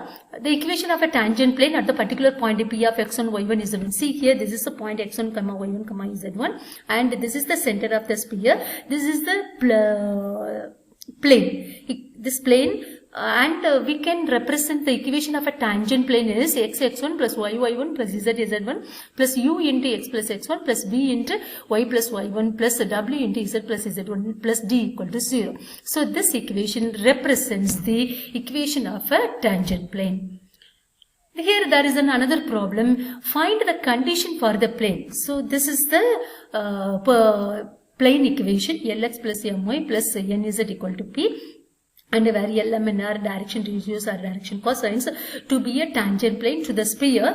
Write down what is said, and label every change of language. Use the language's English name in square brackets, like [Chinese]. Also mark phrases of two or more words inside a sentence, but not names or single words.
[English] The equation of a tangent plane at the particular point P of x1, y1, z1. See here, this is the point x1, y1, z1, and this is the center of the sphere. This is the plane. This plane, and we can represent the equation of a tangent plane is x1 plus y1 plus z1 plus u into x plus x1 plus v into y plus y1 plus w into z plus z1 plus d equal to 0. So this equation represents the equation of a tangent plane. Here there is another problem. Find the condition for the plane. So this is the plane equation, Lx plus My plus Nz equal to P, and where Lm and R direction ratios or direction cosines to be a tangent plane to the sphere.